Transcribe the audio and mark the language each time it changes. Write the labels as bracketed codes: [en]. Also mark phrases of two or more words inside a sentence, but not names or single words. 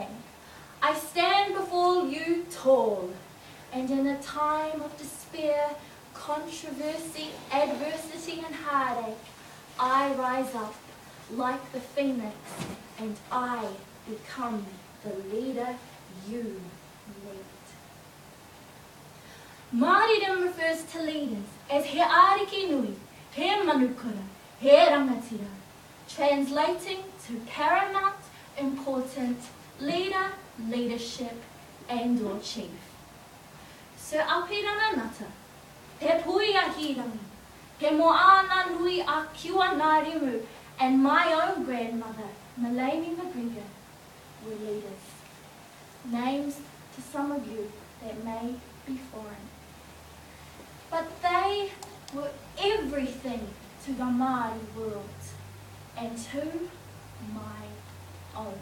[en] I stand before you tall, and in a time of despair, controversy, adversity, and heartache, I rise up like the phoenix, and I become the leader you need. Māoridom refers to leaders as [mi] he ariki nui, he manukura, he rangatira, [en] translating to paramount, important, leader, leadership, and or chief. Sir Apirana Nata, he pui a hirangi, he moana nui a kiwa narimu, and my own grandmother, Malani McGregor, were leaders. Names to some of you that may be foreign. But they were everything to the Māori world and to my own.